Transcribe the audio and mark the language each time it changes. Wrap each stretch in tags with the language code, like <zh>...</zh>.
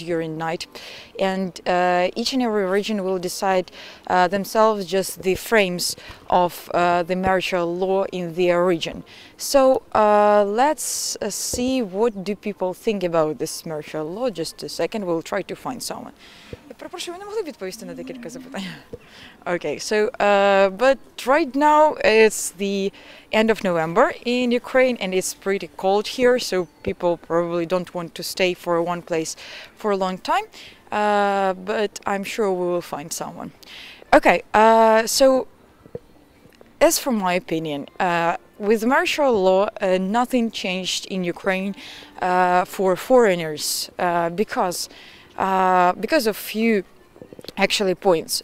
<en>during night, and each and every region will decide themselves just the frames of the martial law in their region. So let's see what do people think about this martial law. Just a second, we'll try to find someone.</en> <uk>Я перепрошую, ви не могли відповісти на декілька запитань?</uk> <en>Okay, so but right now it's the end of November in Ukraine and it's pretty cold here, so people probably don't want to stay for one place for a long time, but I'm sure we will find someone. Okay, so as for my opinion, with martial law, nothing changed in Ukraine for foreigners because of few actually points.</en>